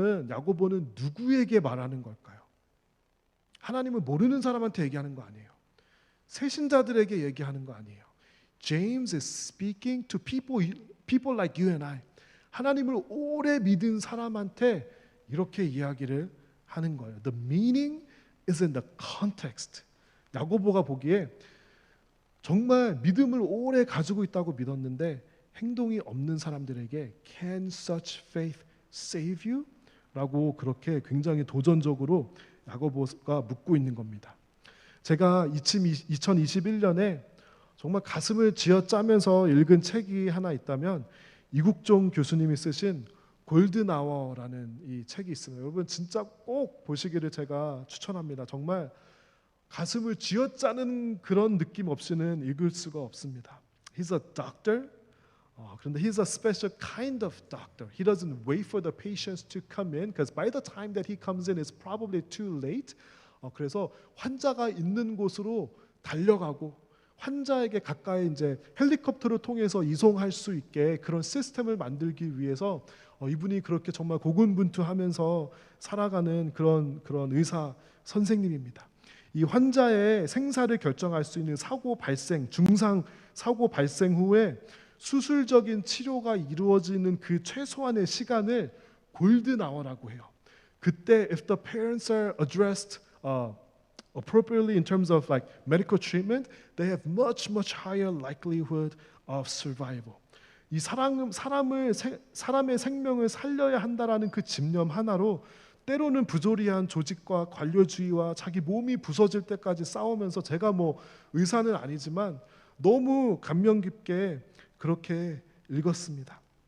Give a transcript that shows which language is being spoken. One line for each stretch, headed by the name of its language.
Korean: 야고보는 누구에게 말하는 걸까요? 하나님을 모르는 사람한테 얘기하는 거 아니에요. 새신자들에게 얘기하는 거 아니에요.
English: James is speaking to people like you and I.
Korean: 하나님을 오래 믿은 사람한테 이렇게 이야기를 하는 거예요.
English: The meaning is in the context.
Korean: 야고보가 보기에 정말 믿음을 오래 가지고 있다고 믿었는데 행동이 없는 사람들에게
English: Can such faith save you?
Korean: 라고 그렇게 굉장히 도전적으로 야고보가 묻고 있는 겁니다. 제가 2021년에 정말 가슴을 쥐어짜면서 읽은 책이 하나 있다면 이국종 교수님이 쓰신 골든 아워라는 이 책이 있습니다. 여러분 진짜 꼭 보시기를 제가 추천합니다. 정말 가슴을 쥐어짜는 그런 느낌 없이는 읽을 수가 없습니다.
English: He's a doctor.
Korean: 그런데
English: he's a special kind of doctor. He doesn't wait for the patients to come in because by the time that he comes in it's probably too late.
Korean: 그래서 환자가 있는 곳으로 달려가고 환자에게 가까이 이제 헬리콥터를 통해서 이송할 수 있게 그런 시스템을 만들기 위해서 이분이 그렇게 정말 고군분투하면서 살아가는 그런 의사 선생님입니다. 이 환자의 생사를 결정할 수 있는 중상 사고 발생 후에 수술적인 치료가 이루어지는 그 최소한의 시간을 골든 아워라고 해요. 그때
English: if the parents are addressed appropriately in terms of like medical treatment, they have much higher likelihood of survival.
Korean: 이 사람의 생명을 살려야 한다라는 그 집념 하나로 때로는 부조리한 조직과 관료주의와 자기 몸이 부서질 때까지 싸우면서 제가 뭐 의사는 아니지만 너무 감명 깊게 그렇게 읽었습니다.